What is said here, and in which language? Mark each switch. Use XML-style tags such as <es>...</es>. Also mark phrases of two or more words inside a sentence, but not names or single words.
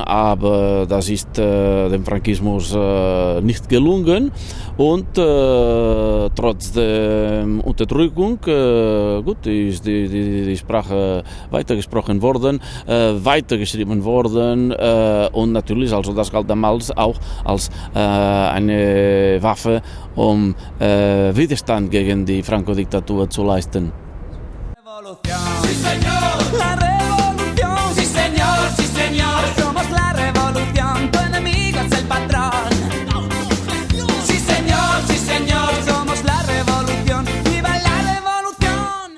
<de>aber das ist dem Frankismus nicht gelungen und trotz der Unterdrückung gut, ist die Sprache weitergesprochen worden, weitergeschrieben worden und natürlich, also das galt damals auch als eine Waffe, um Widerstand gegen die Franco-Diktatur zu leisten.</de> <es>Sí, señor, la revolución, sí, señor, sí, señor, somos la revolución, tu enemigo es el patrón. Sí, señor, somos la revolución, viva la revolución.</es>